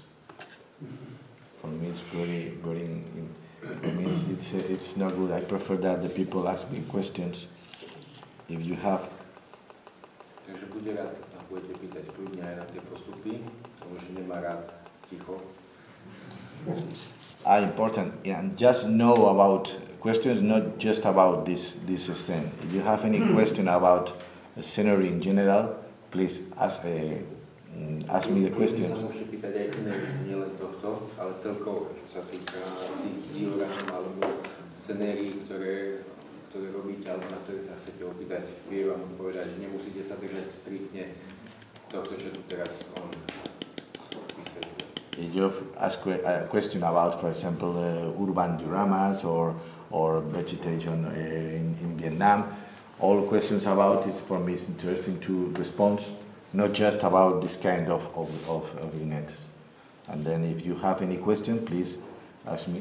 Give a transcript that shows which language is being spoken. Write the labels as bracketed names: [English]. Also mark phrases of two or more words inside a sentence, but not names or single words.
[English] For me, it's very. For me, it's not good. I prefer that the people ask me questions. If you have. [Slovak] Takže bude rád, keď sa budete pýtať kľudne aj na tie postupy, lebo že nemá rád ticho. [English] Important, and just know about questions, not just about this stand. If you have any question about the scenery in general, please ask me the questions. [Slovak] Sa môžete pýtať aj iné veci, nielen tohto, ale celkovo, čo sa týka tých diorám alebo scenérií, ktoré robíte, alebo na ktoré sa chcete opýtať. Vie vám povedať, že nemusíte sa držať striktne tohto, čo tu teraz on vysvetlil. [English] if you ask a question about, for example, urban dioramas or vegetation in Vietnam, all questions about it for me is interesting to respond, not just about this kind of vignettes. And then if you have any question, please ask me.